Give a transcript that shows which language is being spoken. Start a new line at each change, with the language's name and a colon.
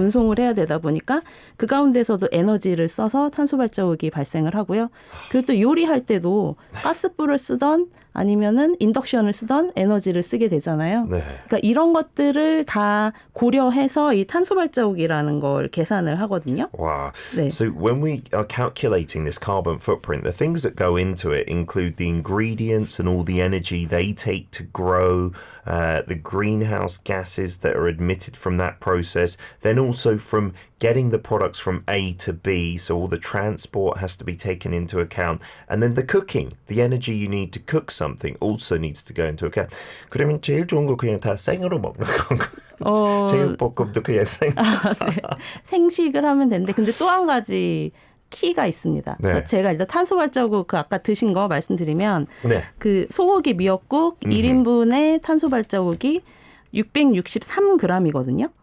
Korean: 운송을 해야 되다 보니까 그 가운데서도 에너지를 써서 탄소 발자국이 발생을 하고요. 그리고 또 요리할 때도 가스불을 쓰던 아니면은 인덕션을 쓰던 에너지를 쓰게 되잖아요. 네. 그러니까 이런 것들을 다 고려해서 이 탄소 발자국이라는 걸 계산을 하거든요.
English: Wow.
Korean: 네.
English: So when we are calculating this carbon footprint, the things that go into it include the ingredients and all the energy they take to grow, the greenhouse gases that are emitted from that process, then also from getting the products from A to B, so all the transport has to be taken into account, and then the cooking, the energy you need to cook something also needs to go into account.
Korean: 그러면 제일 좋은 거 그냥 다 생으로 먹는 건가요? 제육볶음도 그냥 생. 네. 생식을 하면 되는데 근데 또 한 가지 키가 있습니다. 네. 그래서 제가 일단 탄소 발자국 그 아까 드신 거 말씀드리면 네. 그 소고기 미역국 1인분의 탄소 발자국이 663g이거든요.